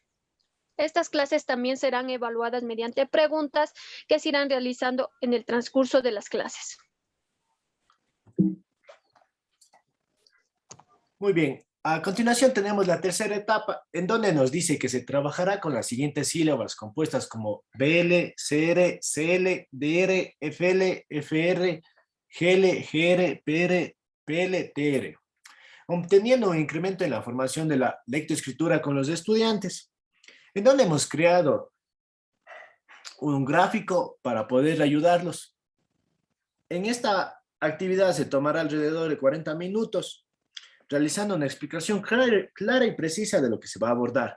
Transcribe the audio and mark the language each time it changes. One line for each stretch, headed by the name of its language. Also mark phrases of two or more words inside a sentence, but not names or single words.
Spanish: Estas clases también serán evaluadas mediante preguntas que se irán realizando en el transcurso de las clases. Muy bien. A continuación tenemos la tercera etapa, en donde nos dice que se trabajará con las siguientes sílabas compuestas como BL, CR, CL, DR, FL, FR, GL, GR, PR, PL, TR, obteniendo un incremento en la formación de la lectoescritura con los estudiantes, en donde hemos creado un gráfico para poder ayudarlos. En esta actividad se tomará alrededor de 40 minutos, realizando una explicación clara y precisa de lo que se va a abordar.